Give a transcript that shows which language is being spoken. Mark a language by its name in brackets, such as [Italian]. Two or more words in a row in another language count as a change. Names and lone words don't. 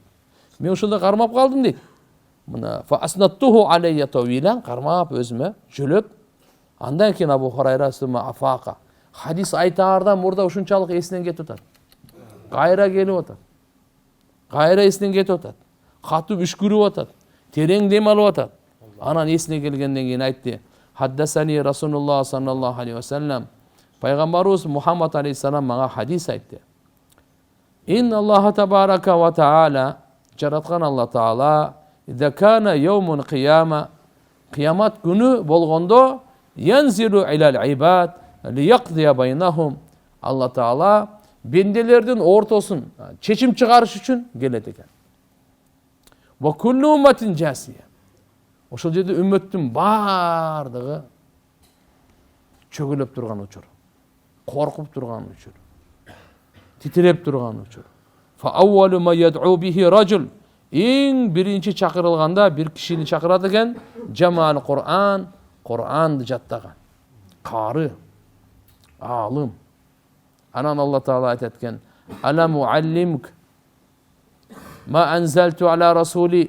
[Kyrgyz] Мен ошондо кармап калдым дейт. Мына [Arabic] فأسندته علي طويلا, [Kyrgyz] кармап өзүмө жөлөп, андан кийин Абу Хурайра [Arabic] ثم أفاق. [Kyrgyz] Хадис айтаардан мурда ушунчалык эсинен кетип атат. Кайра келип атат. Кайра эсинен кетип атат. Катып үшкүрүп атат. Терең дем алып атат. Анан эсине келгенден кийин айтты. [Arabic] حدثني رسول الله صلى الله عليه وسلم. [Kyrgyz] Пайгамбарыбыз Мухаммад алейхиссалам мага хадис айтты. [Arabic] إن الله تبارك وتعالى, [Kyrgyz] жараткан Алла таала, [Arabic] إذا كان يوم القيامة, [Kyrgyz] кыямат күнү болгондо, [Arabic] ينزل إلى العباد ليقضي بينهم. [Kyrgyz] Алла таала бенделердин ортосун чечим чыгарыш үчүн келет экен. [Arabic] وكل أمة جاثية. [Kyrgyz] Ошол жерде үммөттүн бардыгы чөгөлөп турган учур, коркуп турган учур, титиреп турган учур. [Arabic] فأول ما يدعو به رجل. [Kyrgyz] Эң биринчи чакырылганда бир кишини чакырат экен, [Arabic] جمع القرآن, [Kyrgyz] Кур'анды жаттаган. Кары, алым. Анан Алла таала айтат экен: [Arabic] "ألم أعلمك ما أنزلت على رسولي."